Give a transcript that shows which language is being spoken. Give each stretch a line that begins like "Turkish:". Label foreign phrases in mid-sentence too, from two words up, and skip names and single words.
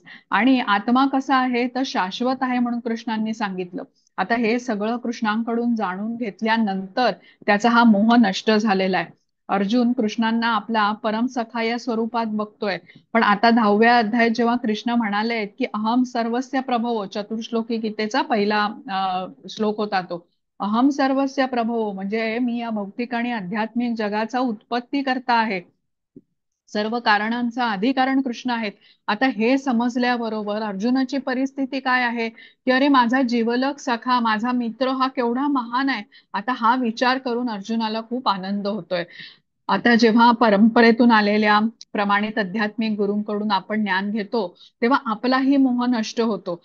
Marathi: आणि आत्मा कसा आहे, तर शाश्वत आहे म्हणून कृष्णांनी सांगितलं. आता हे सगळं कृष्णांकडून जाणून घेतल्यानंतर त्याचा हा मोह नष्ट झालेला आहे. अर्जुन कृष्णांना आपला परमसखा या स्वरूपात बघतोय. पण आता 10व्या अध्यायात जेव्हा कृष्ण म्हणाले की
Sanskrit: अहम सर्वस्य प्रभो,
Marathi: चतुर्श्लोकी गीतेचा पहिला श्लोक होता तो,
Sanskrit: अहम सर्वस्य प्रभो,
Marathi: म्हणजे मी या भौतिक आणि आध्यात्मिक जगाचा उत्पत्ती करता आहे, सर्व कारणांचा अधिकारण कृष्ण आहेत. आता हे समजल्याबरोबर अर्जुनाची परिस्थिती काय आहे, की अरे माझा जीवलग सखा, माझा मित्र हा केवढा महान आहे. आता हा विचार करून अर्जुनाला खूप आनंद होतोय. आता जेव्हा परंपरेतून आलेल्या प्रमाणित आध्यात्मिक गुरूंकडून आपण ज्ञान घेतो, तेव्हा आपलाही मोह नष्ट होतो.